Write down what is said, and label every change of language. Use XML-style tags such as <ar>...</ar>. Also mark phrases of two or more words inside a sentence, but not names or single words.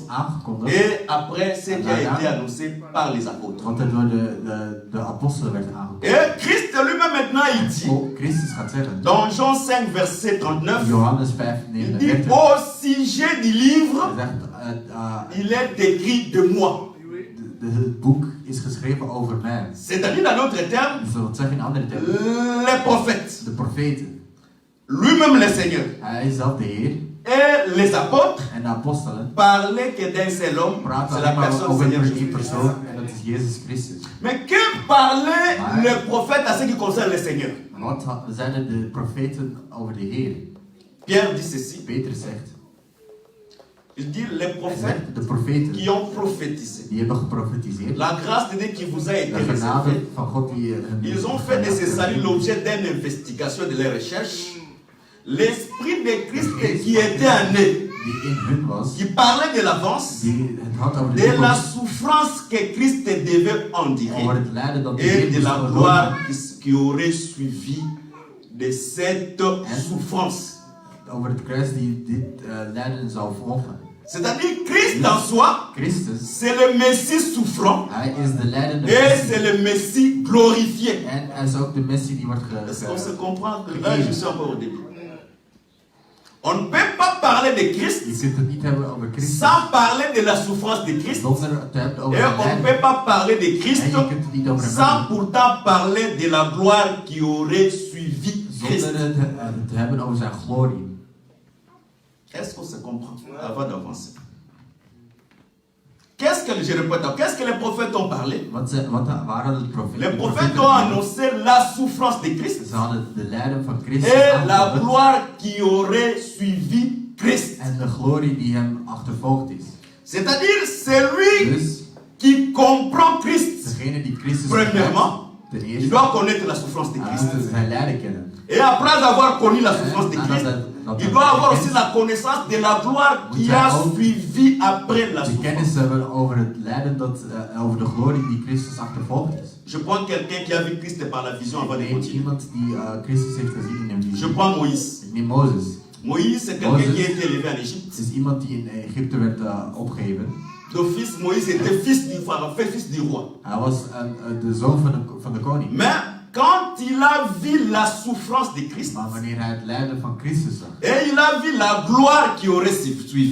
<nl>aangekondigd.</nl> <fr>Et après, ce qui a été annoncé par les apôtres.</fr> <nl>Wat er door de apostelen werd aangekondigd.</nl> <fr>Et Christ lui-même maintenant, il dit,</fr> <nl>Christus gaat zeggen.</nl> <fr>dans Jean 5, verset 39,</fr> <nl>Johannes 5,</nl> <fr>il dit,</fr> <nl>39.</nl> <fr>au sujet du livre,</fr> <nl>Hij zegt,</nl> <fr>il est écrit de moi.</fr> <nl>het boek is geschreven over mij.</nl> <fr>C'est-à-dire, dans d'autres termes,</fr> <nl>Dus dat zeg je in andere termen.</nl> <fr>les prophètes,</fr> <nl>De profeten.</nl> <fr>lui-même le Seigneur,</fr> <nl>Hij is zelf de Heer.</nl> <fr>et les apôtres</fr> <nl>En de apostelen</nl> <fr>parlaient que d'un seul homme,</fr> <nl>praten</nl> <fr>c'est la</fr> <nl>alleen maar</nl> <fr>personne</fr> <nl>over</nl> <fr>Seigneur</fr> <nl>één</nl> <fr>Jésus.</fr> <nl>persoon. En dat is Jezus Christus.</nl> <fr>Mais que parlait Ouais. le prophète à ce qui concerne le Seigneur?</fr> <nl>Wat zeiden de profeten over de Heer?</nl> <fr>Pierre dit ceci,</fr> <nl>Peter zegt.</nl> <fr>il dit les</fr> <nl>Hij</nl> <fr>prophètes</fr> <nl>zegt de profeten</nl> <fr>qui ont prophétisé.</fr> <nl>die hebben geprofetiseerd.</nl> <fr>La grâce de Dieu qui vous a été</fr> <nl>De genade</nl> <fr>réservée.</fr> <nl>van God die</nl> <fr>Ils ont fait de ce salut l'objet d'une investigation de leurs recherches. L'esprit de Christ qui était en eux,</fr> <nl>die in hun was,</nl> <fr>qui parlait de l'avance,</fr> <nl>die het had over de</nl> <fr>de la</fr> <nl>toekomst,</nl> <fr>souffrance que Christ devait endurer</fr> <nl>over het lijden dat de</nl> <fr>et</fr> <nl>Heer</nl> <fr>de</fr> <nl>moest</nl> <fr>la</fr> <nl>ondergaan.</nl> <fr>gloire qui aurait suivi de cette souffrance.</fr> <nl>Over het kruis die dit lijden zou volgen.</nl> <fr>C'est-à-dire Christ en soi,</fr> <nl>Christus,</nl> <fr>c'est le Messie souffrant</fr> <nl>hij is de lijdende</nl> <fr>et c'est</fr> <nl>Messie.</nl> <fr>le Messie glorifié.</fr> <nl>En hij is ook de Messie die wordt</nl> <fr>Est-ce qu'on se comprend? Là, je suis encore au début. On ne peut pas parler de Christ</fr> <nl>Je kunt het niet hebben over Christus</nl> <fr>sans parler de la souffrance de Christ.</fr> <nl>zonder het te hebben over</nl> <fr>Et</fr> <nl>zijn</nl> <fr>on ne</fr> <nl>lijden.</nl> <fr>peut pas parler de Christ</fr> <nl>En je kunt het niet over hem</nl> <fr>sans</fr> <nl>hebben</nl> <fr>pourtant parler de la gloire qui aurait suivi Christ.</fr> <nl>zonder het te hebben over zijn glorie.</nl> <fr>Est-ce qu'on se comprend avant d'avancer? Qu'est-ce que les prophètes ont parlé?</fr> <nl>Waar hadden de profeten?</nl> <fr>Les</fr> <nl>De</nl> <fr>prophètes</fr> <nl>profeten</nl> <fr>ont annoncé la souffrance de Christ</fr> <nl>Ze hadden de lijden van Christus</nl> <fr>et la</fr> <nl>aangekondigd</nl> <fr>gloire qui aurait suivi Christ.</fr> <nl>en de glorie die hem achtervolgd is.</nl> <fr>C'est-à-dire, c'est lui</fr> <nl>Dus</nl> <fr>qui comprend Christ.</fr> <nl>degene die Christus</nl> <fr>Premièrement,</fr> <nl>ten</nl> <fr>il</fr> <nl>eerste</nl> <fr>doit connaître la souffrance de Christ.</fr> <nl>moet zijn lijden kennen.</nl> <fr>Et après avoir connu la souffrance de Christ, il doit avoir aussi la connaissance de la gloire qui a suivi après la</fr> <nl>De</nl> <fr>souffrance.</fr> <nl>kennis hebben over het lijden over de glorie die Christus achtervolgd is.</nl> <fr>Je prends quelqu'un qui a vu Christ par la vision avant de</fr> <nl>Ik neem</nl> <fr>continuer.</fr> <nl>iemand die Christus heeft gezien in een</nl> <fr>Je</fr> <nl>visie.</nl> <fr>prends Moïse.</fr> <nl>Ik neem Mozes.</nl> <fr>Moïse, c'est quelqu'un qui a été élevé en</fr> <nl>Het</nl> <fr>Égypte.</fr> <nl>is iemand die in Egypte werd opgegeven.</nl> <fr>D'office, Moïse était fils du pharaon, fils du roi.</fr> <nl>Hij was de zoon van de koning.</nl> <fr>Mais quand il a vu la souffrance de Christ,</fr> <nl>Maar wanneer hij het lijden van Christus zag</nl> <fr>et il a vu la gloire qui aurait suivi,</fr>